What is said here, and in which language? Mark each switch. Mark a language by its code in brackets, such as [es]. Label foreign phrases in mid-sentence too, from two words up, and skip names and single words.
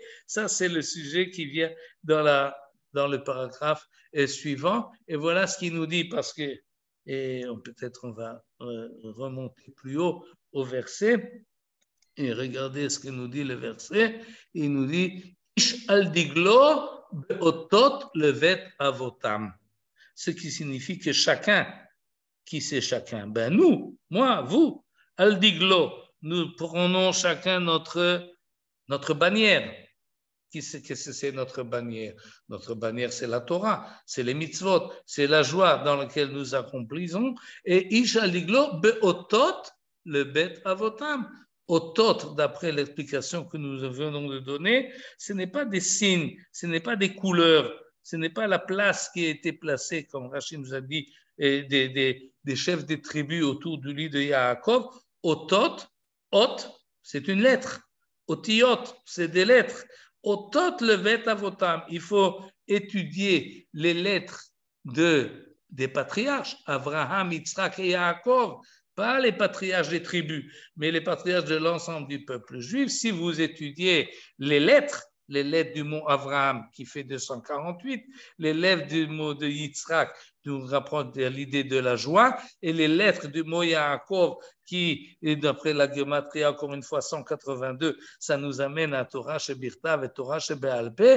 [fr] Ça, c'est le sujet qui vient dans le paragraphe suivant. Et voilà ce qu'il nous dit, parce que, et peut-être on va remonter plus haut au verset. Et regardez ce que nous dit le verset. Il nous dit [he] איש על דגלו באותות לבית אבותם. [fr] Ce qui signifie que chacun, qui c'est chacun? Ben nous, moi, vous, [he] על דגלו, [fr] nous prenons chacun notre bannière. Qu'est-ce que c'est notre bannière? Notre bannière, c'est la Torah, c'est les mitzvot, c'est la joie dans laquelle nous accomplissons. [he] Et איש על דגלו באותות לבית אבותם. [fr] Otot, d'après l'explication que nous venons de donner, ce n'est pas des signes, ce n'est pas des couleurs, ce n'est pas la place qui a été placée, comme Rachid nous a dit, des chefs des tribus autour du lit de Yaakov. Otot, ot, c'est une lettre. Otiot, c'est des lettres. [he] אותות לבית אבותם. [fr] Il faut étudier les lettres des patriarches, Abraham, Yitzhak et Yaakov. Pas les patriarches des tribus, mais les patriarches de l'ensemble du peuple juif. Si vous étudiez les lettres du mot Abraham qui fait 248, les lettres du mot de Yitzhak nous rapprochent de l'idée de la joie, et les lettres du mot Yaakov qui, d'après la Gematria, encore une fois 182, ça nous amène à [he] תורה שבכתב [fr] et [he] תורה שבעל פה.